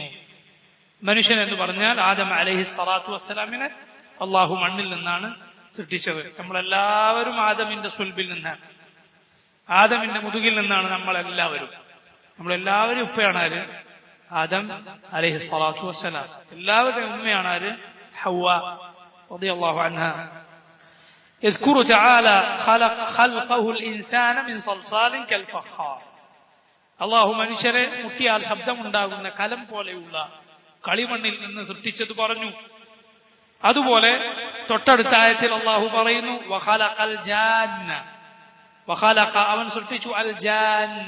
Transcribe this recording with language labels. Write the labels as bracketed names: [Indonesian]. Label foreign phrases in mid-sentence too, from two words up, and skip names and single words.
[Malayalam] മനുഷ്യൻ എന്ന് പറഞ്ഞാൽ ആദം [Arabic] عليه الصلاة والسلام [Malayalam] അള്ളാഹു മണ്ണിൽ നിന്നാണ് സൃഷ്ടിച്ചത്. നമ്മളെല്ലാവരും ആദമിന്റെ സുൽബിൽ നിന്നാണ്, ആദമിന്റെ മുതുകിൽ നിന്നാണ് നമ്മളെല്ലാവരും ഉപ്പയാണ് ആര്? ആദം [Arabic] عليه الصلاة والسلام. [Malayalam] എല്ലാവരുടെയും ഉമ്മയാണ് ആര്? [Arabic] حواء رضي الله عنها. يذكر تعالى خلقه الإنسان من صلصال كالفخار. [Malayalam] അള്ളാഹു മനുഷ്യരെ മുട്ടിയാൽ ശബ്ദമുണ്ടാകുന്ന കലം പോലെയുള്ള കളിമണ്ണിൽ നിന്ന് സൃഷ്ടിച്ചത് പറഞ്ഞു. അതുപോലെ തൊട്ടടുത്ത ആയത്തിൽ അള്ളാഹു പറയുന്നു [Arabic] وخلق الجان, [Malayalam] അവൻ സൃഷ്ടിച്ചു [Arabic] الجان.